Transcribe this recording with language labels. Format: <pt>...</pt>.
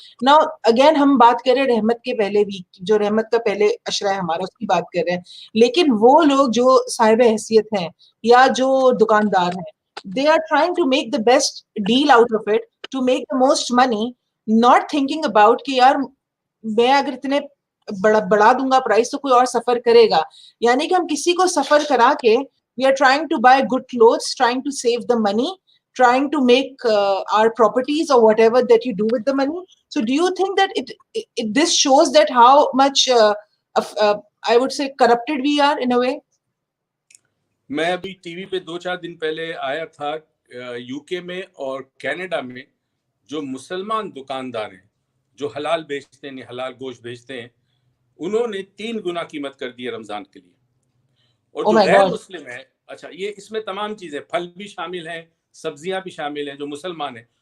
<ur>نا اگین ہم بات کریں رحمت کے پہلے بھی, جو رحمت کا پہلے عشرہ ہے ہمارا, اس کی بات کر رہے ہیں, لیکن وہ لوگ جو صاحب حیثیت ہیں یا جو دکاندار ہیں,</ur> <en>they are trying to make the best deal out of it, to make the most money, not thinking about</en> <ur>کہ یار میں اگر اتنے بڑھا دوں گا پرائس تو کوئی اور سفر کرے گا. یعنی کہ ہم کسی کو سفر کرا کے</ur> <en>we are trying to buy good clothes, trying to save the money, trying to make our properties or whatever that you do with the money. So do you think that this shows that how much I would say corrupted we are in a way?</en> <ur>میں ابھی T V پہ 2-4 دن پہلے آیا تھا, you کے میں اور Canada میں جو مسلمان دکاندار ہیں جو حلال بیچتے ہیں, حلال گوشت بیچتے ہیں, انہوں نے 3 گنا قیمت کر دی ہے رمضان کے لیے. اور جو غیر مسلم ہے, اچھا یہ اس میں تمام چیزیں, پھل بھی شامل ہیں, سبزیاں بھی شامل ہیں, جو مسلمان ہیں.</ur>